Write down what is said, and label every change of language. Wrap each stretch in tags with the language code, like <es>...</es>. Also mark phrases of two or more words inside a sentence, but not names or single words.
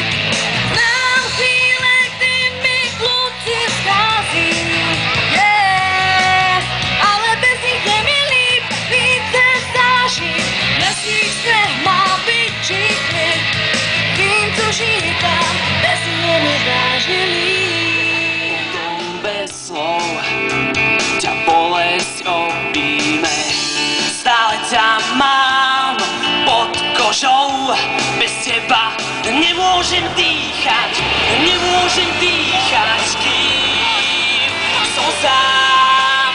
<cs>Znám chvíle, kdy mi kluci schází, ale bez nich je mi líp, více zážit, bez nich se má větší klid. Vím, co říkám, bez nich je mi vážně líp.</cs> <sk>Bez slov ťa bolesť obíme, stále ťa mám pod kožou. Bez teba nemôžem dýchať, kým som sám.</sk>